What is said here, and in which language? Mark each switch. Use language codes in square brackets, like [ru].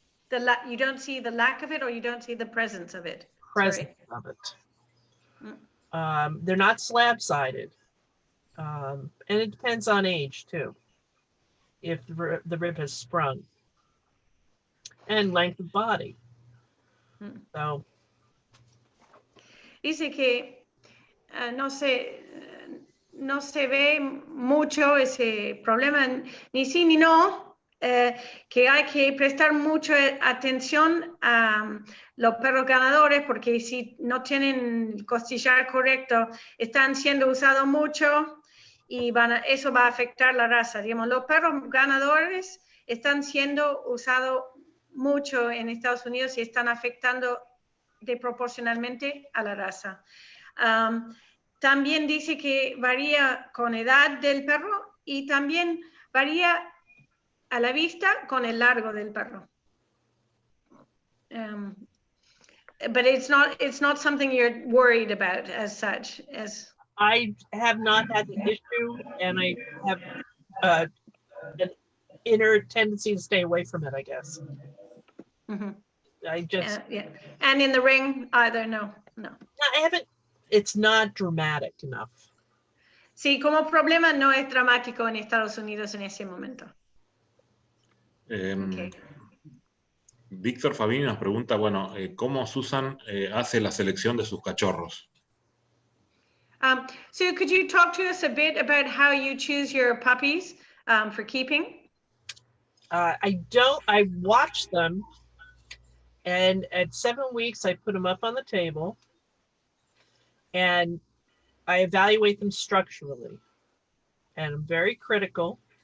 [en] You don't see the lack of it, or you don't see the presence of it? Presence of it. They're not slab-sided. And it depends on age too, if the rib has sprung, and length of body. So [es] dice que no se ve mucho ese problema, ni sí ni no, que hay que prestar mucha atención a los perros ganadores, porque si no tienen el costillar correcto, están siendo usados mucho y eso va a afectar la raza. Digamos, los perros ganadores están siendo usados mucho en Estados Unidos y están afectando proporcionalmente a la raza. También dice que varía con edad del perro y también varía a la vista con el largo del perro. [en] But it's not something you're worried about as such. I have not had the issue, and I have an inner tendency to stay away from it, I guess. Mm-hmm. I just yeah. And in the ring either, no. I haven't. It's not dramatic enough. [es] Sí, como problema no es dramático en Estados Unidos en ese momento. [en] Okay. [es] Víctor Fabini nos pregunta, bueno, ¿cómo Susan hace la selección de sus cachorros? [en] So could you talk to us a bit about how you choose your puppies for keeping? I watch them, and at 7 weeks, I put them up on the table, and I evaluate them structurally, and I'm very critical.